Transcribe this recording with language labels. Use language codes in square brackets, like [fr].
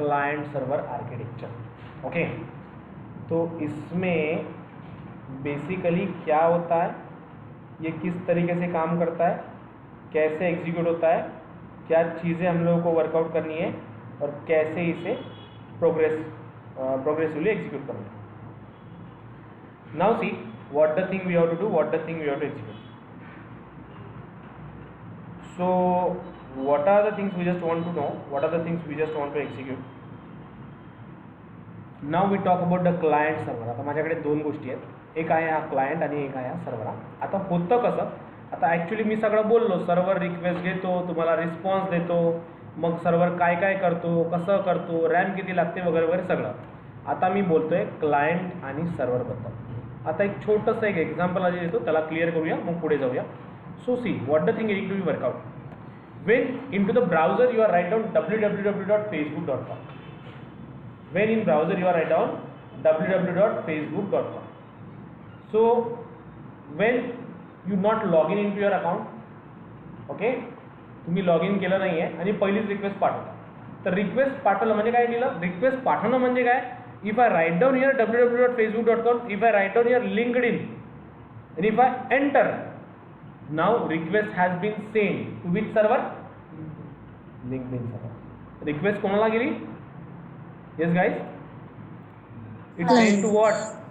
[hi] Okay. तो इसमें basically क्या होता है, ये किस तरीके से काम करता है, कैसे एग्जीक्यूट होता है, क्या चीज़ें हम लोगों को वर्कआउट करनी है और कैसे इसे प्रोग्रेसिवली एग्जीक्यूट करना है. [en] Now see what the thing we have to do, what the thing we have to execute. So what are the things we just want to know, what are the things we just want to execute. Now we talk about the client server. [mr] आता माझ्याकडे 2 गोष्टी आहेत, एक आहे हा client आणि एक आहे हा सर्वर. आता होतं कसं, आता ॲक्च्युली मी सगळं बोललो, सर्वर रिक्वेस्ट घेतो, तुम्हाला रिस्पॉन्स देतो, मग सर्वर काय काय करतो, कसं करतो, रॅम किती लागते वगैरे वगैरे सगळं. आता मी बोलतोय क्लायंट आणि सर्व्हरबद्दल. आता एक छोटंसं एक एक्झाम्पल आधी देतो, त्याला क्लिअर करूया, मग पुढे जाऊया. [en] So see what the thing is to be workout. When in to the browser you are write down www.facebook.com. when in browser you are write down www.facebook.com. so when you not log in into your account, okay, [mr] तुम्ही log in केलं नाही आहे आणि पहिलीच request पाठवता, तर request पाठवलं म्हणजे काय [en] लिहिलं, रिक्वेस्ट पाठवणं म्हणजे काय, if I write down here www.facebook.com, if I write down here LinkedIn, and if I enter, now request has been sent to which server? LinkedIn server. [mr] Request कोणाला गेली? [en] Yes guys, it's sent to what?